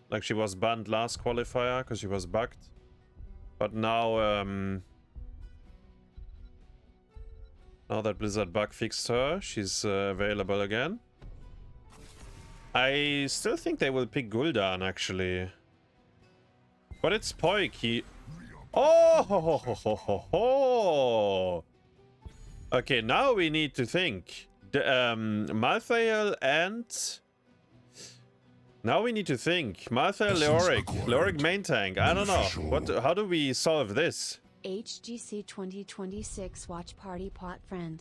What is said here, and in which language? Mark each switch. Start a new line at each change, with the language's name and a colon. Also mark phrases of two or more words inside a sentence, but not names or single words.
English: Like, she was banned last qualifier because she was bugged. But now, now that Blizzard bug fixed her, she's available again. I still think they will pick Gul'dan, actually. But it's POILK. Oh! Ho, ho, ho, ho, ho, ho. Okay, now we need to think. Malthael and... Now we need to think. Malthael, Leoric. Leoric main tank. I don't know. How do we solve this? HGC 2026 watch party pot friend.